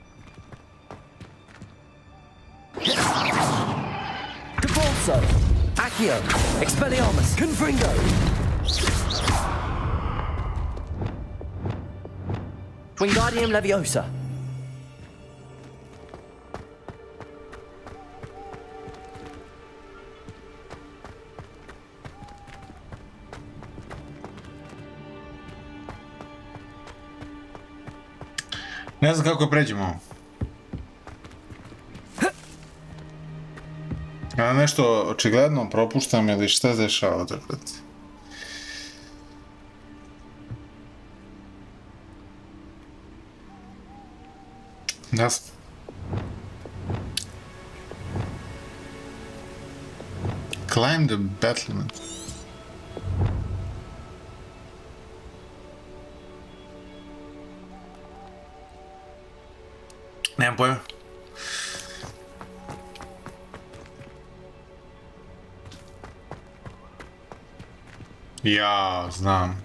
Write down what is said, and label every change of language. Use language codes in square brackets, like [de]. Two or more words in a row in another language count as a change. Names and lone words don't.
[sr] Depulso. Accio. Accio, Expelliarmus, Confringo. Wingardium Leviosa. Ne znam kako pređemo ovo. Ja nešto očigledno propuštam ili šta se dešava dakle. Jasno. [en] Climb the battlement. [sr] Nemam pojma. Ja znam.